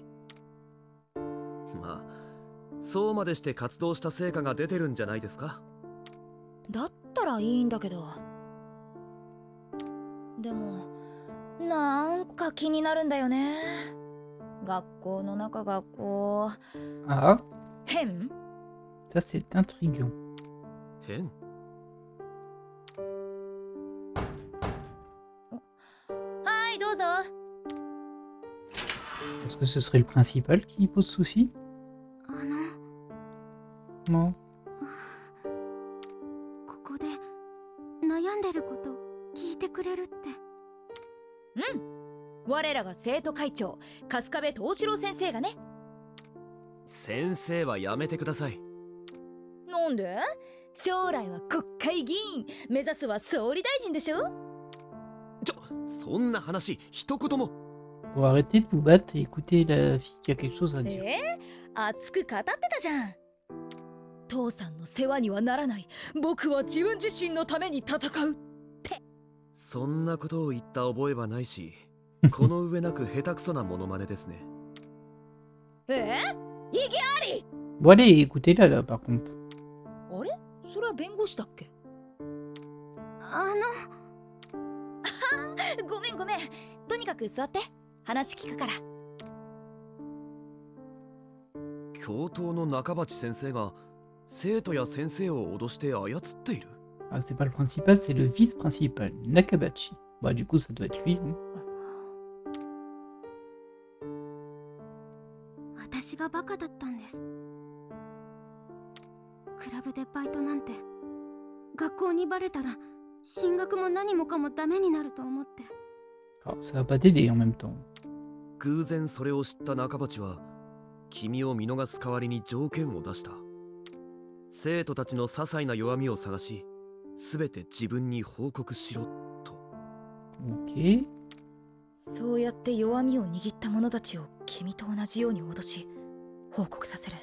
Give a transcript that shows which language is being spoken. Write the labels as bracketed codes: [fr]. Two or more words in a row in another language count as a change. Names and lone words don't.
[ja] まあそうまでして活動した成果が出てるんじゃないですか。だったらいいんだけど。でもなんか気になるんだよね。学校の中がこう Ah, 変？ [fr] ça c'est intriguant. [ja] 変？はいどうぞ。 [fr] Est-ce que ce serait le principal qui pose souci? [ja] こ [fr] Non. [ja] こで悩んでること聞いてくれるって。うん。我らが生徒会長春日部藤四郎先生がね。先生はやめてください。なんで？将来は国会議員目指すは総理大臣でしょ。そんな話一言も。 [fr] Pour arrêter de vous battre et écouter la fille qui a quelque chose à dire. [ja] 熱く語ってたじゃん。父さんの世話にはならない。僕は自分自身のために戦うって。そんなことを言った覚えはないし、この上なく下手くそなモノマネですね。意義あり。 [fr] Bon allez, écoutez-la là par contre. [ja] あれそれは弁護士だっけ？ごめんごめん。とにかく座って。話聞くから。教頭の中鉢先生が生徒や先生を脅して操っている。 [fr] Ah, c'est pas le principal, c'est le vice-principal, Nakabachi. Bah du coup ça doit être lui. Hein. [ja] 私がバカだったんです。クラブでバイトなんて学校にバレたら進学も何もかもダメになると思って。 [fr] Alors ça va pas t'aider en même temps. [ja] 偶然それを知った中鉢は君を見逃す代わりに条件を出した。生徒たちの些細な弱みを探し、すべて自分に報告しろと。 Ok. そうやって弱みを握った者たちを君と同じように脅し報告させる。